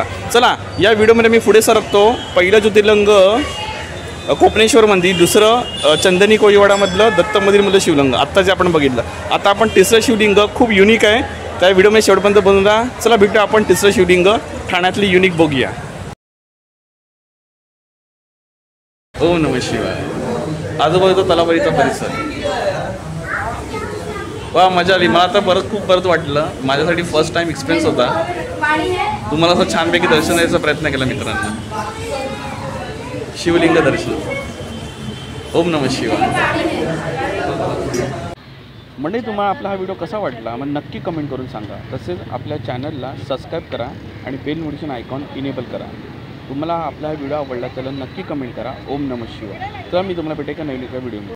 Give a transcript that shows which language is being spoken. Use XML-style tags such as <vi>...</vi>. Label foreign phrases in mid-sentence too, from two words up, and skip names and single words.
<mr>चला या व्हिडिओमध्ये मी पुढे सरकतो. पहिलं ज्योतिर्लिंग कोपनेश्वर मंदिर, दुसरं चंदनी कोळीवाडामधलं दत्त मंदिरमधलं शिवलिंग आत्ता जे आपण बघितलं. आता आपण तिसरं शिवलिंग खूप युनिक आहे त्या व्हिडिओमध्ये शेवटपर्यंत बनवून राहा. चला भेटू आपण तिसरं शिवलिंग ठाण्यातली युनिक बघूया.</mr> <sa>ओम नमः शिवाय.</sa> <mr>आजूबाजूचा तलावारीचा परिसर. वा मजा आली. मला आता खूप परत वाटलं. माझ्यासाठी</mr> <en>first time experience</en> <mr>होता. तुम्हाला असं छानपैकी दर्शन द्यायचा प्रयत्न केला मित्रांनो. शिवलिंग दर्शन.</mr> <sa>ओम नमः शिवाय.</sa> <mr>म्हणजे तुम्हाला आपला हा व्हिडिओ कसा वाटला मग नक्की कमेंट करून सांगा. तसेच आपल्या चॅनलला सबस्क्राईब करा आणि</mr> <en>bell notification icon enable</en> <mr>करा. तुम्हाला आपला हा व्हिडिओ आवडला तर नक्की कमेंट करा.</mr> <sa>ओम नमः शिवाय.</sa> <mr>तर मी तुम्हाला भेटेल का नवीन एका व्हिडिओ.</mr>